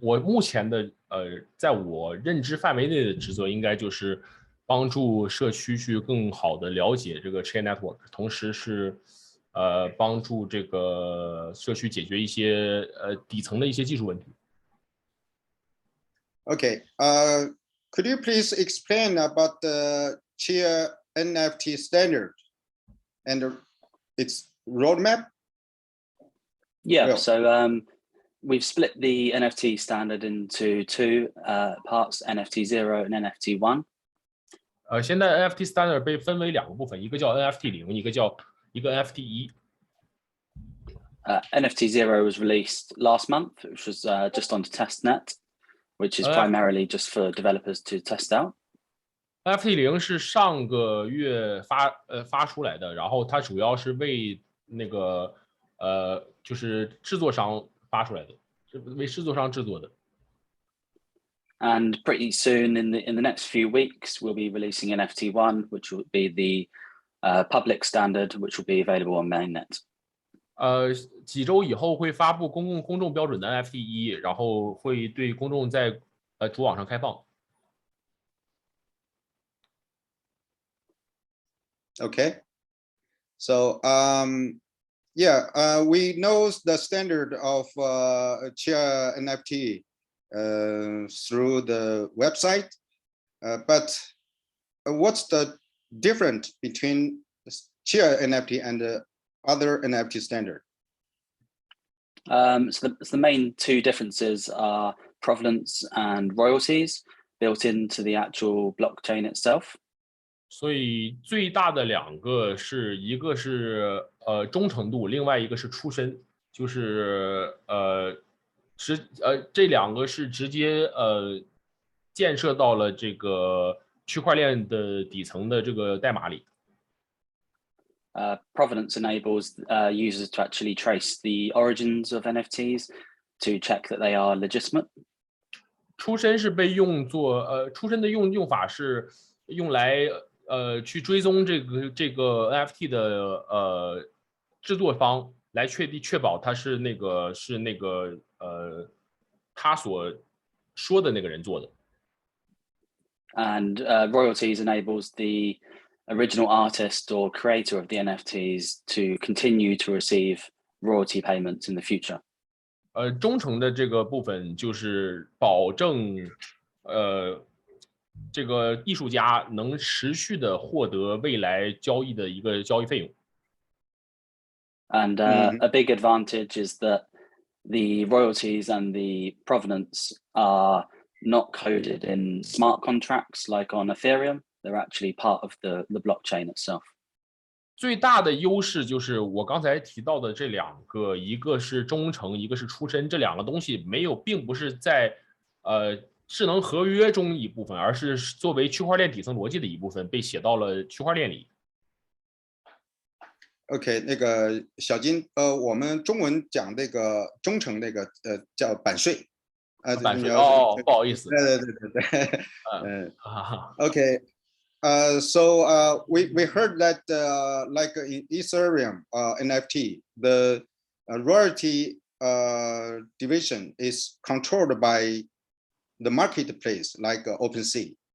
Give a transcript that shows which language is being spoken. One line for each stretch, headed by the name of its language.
Chinese: 我目前的在我认知范围内的职责应该就是帮助社区去更好的了解这个 Chia Network， 同时是帮助这个社区解决一些底层的一些技术问题。
English: Okay, could you please explain about the Chia NFT standard and its roadmap? Yeah, so we've split the NFT standard into two parts, NFT 0 and NFT 1.
Chinese: 现在 NFT standard 被分为2个部分，一个叫 NFT 0，一个叫NFT 1。
English: NFT 0 was released last month, which was just on testnet, which is primarily just for developers to test out.
Chinese: NFT 0是上个月发出来的，然后它主要是为那个就是制作商发出来的，是为制作商制作的。
English: And pretty soon, in the next few weeks, we'll be releasing NFT 1, which will be the public standard, which will be available on mainnet.
Chinese: 几周以后会发布公众标准的 NFT 1，然后会对公众在主网上开放。
English: Okay, so we know the standard of Chia NFT through the website, but what's the difference between Chia NFT and the other NFT standard? So the main two differences are provenance and royalties built into the actual blockchain itself.
Chinese: 所以最大的2个是一个是忠诚度，另外一个是出身，就是这2个是直接建设到了这个区块链的底层的这个代码里。
English: Provenance enables users to actually trace the origins of NFTs to check that they are legitimate.
Chinese: 出身是被用作出身的用法是用来去追踪这个 NFT 的制作方，来确保它是那个他所说的那个人做的。
English: And royalties enables the original artist or creator of the NFTs to continue to receive royalty payments in the future.
Chinese: 忠诚的这个部分就是保证这个艺术家能持续的获得未来交易的一个交易费用。
English: And a big advantage is that the royalties and the provenance are not coded in smart contracts like on Ethereum. They're actually part of the blockchain itself.
Chinese: 最大的优势就是我刚才提到的这2个，一个是忠诚，一个是出身，这2个东西并不是在智能合约中一部分，而是作为区块链底层逻辑的一部分被写到了区块链里。 OK， 那个小金，我们中文讲那个忠诚那个叫版税，版税哦，不好意思。
English: 对，OK， so we heard that like in Ethereum NFT, the royalty division is controlled by the marketplace like OpenSea.